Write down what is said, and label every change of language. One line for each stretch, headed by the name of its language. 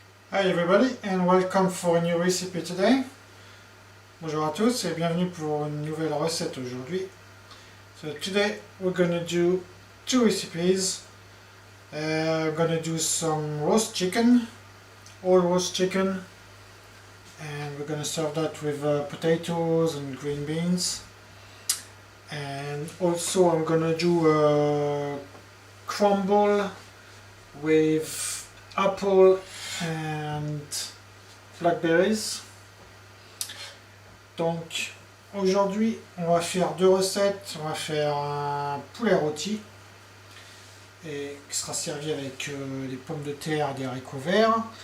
English: Hi everybody and welcome for a new recipe today.
French: Bonjour à tous et bienvenue pour une nouvelle recette aujourd'hui.
English: So today we're gonna do two recipes. We're gonna do some roast chicken, all roast chicken, and we're gonna serve that with potatoes and green beans. And also I'm gonna do a crumble with apple and blackberries.
French: Donc aujourd'hui on va faire deux recettes. On va faire un poulet rôti et qui sera servi avec des pommes de terre et des haricots verts.